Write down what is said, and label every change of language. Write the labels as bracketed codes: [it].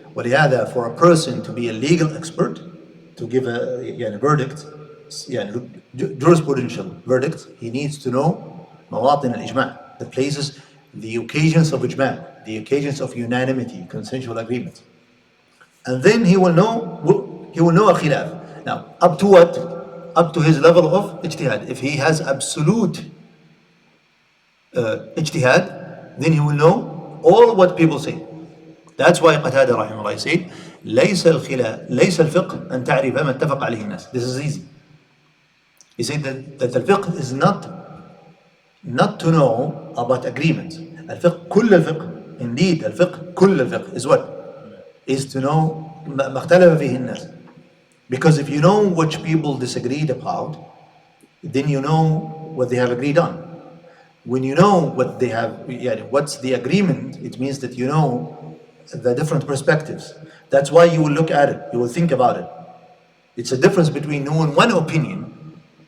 [en] ولهذا, for a person to be a legal expert, to give a verdict, jurisprudential verdict, he needs to know مواطن الإجماع, the places, the occasions of ijma', the occasions of unanimity, consensual agreement. And then he will know al-khilaf. Now, up to what? Up to his level of ijtihad. If he has absolute ijtihad, then he will know all what people say. [ar] That's why قتادة رحمه الله said ليس الفقه أن تعرف ما اتفق عليه الناس. [en] This is easy. He said that the fiqh is not to know about agreement. [ar] الفقه كل الفقه, indeed الفقه كل الفقه is what? Is to know ما اختلف فيه الناس. [en] Because if you know what people disagreed about, then you know what they have agreed on. When you know what they have, what's the agreement, it means that you know the different perspectives. That's why you will look at it, you will think about it. It's a difference between knowing one opinion.